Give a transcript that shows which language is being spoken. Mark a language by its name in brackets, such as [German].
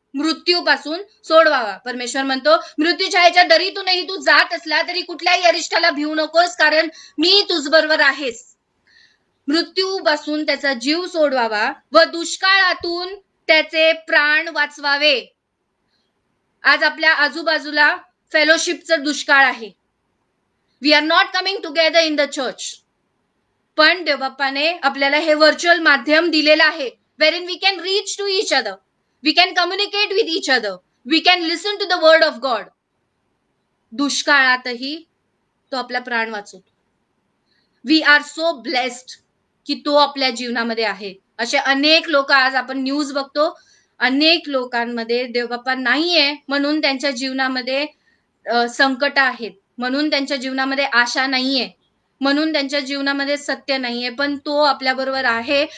[Marathi] मृत्यूपासून सोडवावा. परमेश्वर म्हणतो, मृत्यूच्या ह्याच्या दरीतूनही तू जात असला तरी कुठल्याही अरिष्टाला भिवू नकोस, कारण मी तुझबरोबर आहेस. मृत्यूपासून त्याचा जीव सोडवावा व दुष्काळातून त्याचे प्राण वाचवावे. आज आपल्या आजूबाजूला फेलोशिपचं दुष्काळ आहे. [English] We are not coming together in the church. [Marathi] पण देवबाप्पाने आपल्याला हे व्हर्च्युअल माध्यम दिलेलं आहे, [English] wherein we can reach to each other. We can communicate with each other. We can listen to the word of God. [Marathi] दुष्काळातही तो आपला प्राण वाचवतो. [English] we are so blessed [Marathi] की तो आपल्या जीवनामध्ये आहे. असे अनेक लोक आज आपण न्यूज बघतो, अनेक लोकांमध्ये देवबाप्पा नाहीये म्हणून त्यांच्या जीवनामध्ये संकट आहेत, म्हणून त्यांच्या जीवनामध्ये आशा नाहीये, म्हणून त्यांच्या जीवनामध्ये सत्य नाहीये, पण तो आपल्या बरोबर आहे.